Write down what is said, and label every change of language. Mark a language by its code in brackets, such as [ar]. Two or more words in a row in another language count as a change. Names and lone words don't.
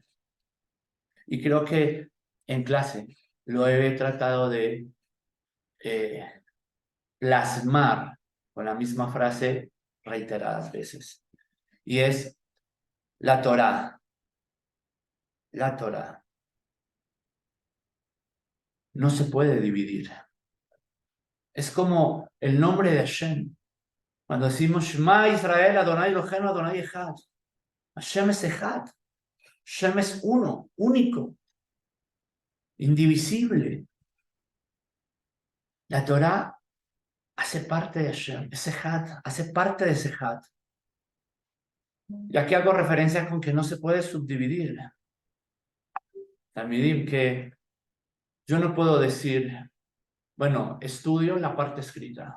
[es] Y creo que en clase lo he tratado de plasmar con la misma frase reiteradas veces. Y es la Torá. La Torá no se puede dividir. Es como el nombre de Hashem. Cuando decimos [he] שמע ישראל, אדוני אלוהינו, אדוני אחד. [es] Hashem es Echad. Hashem es uno, único, indivisible. La Torá hace parte de Hashem, es Echad, hace parte de ese Echad. Y aquí hago referencia con que no se puede subdividir. Talmidim, que yo no puedo decir, bueno, estudio la parte escrita.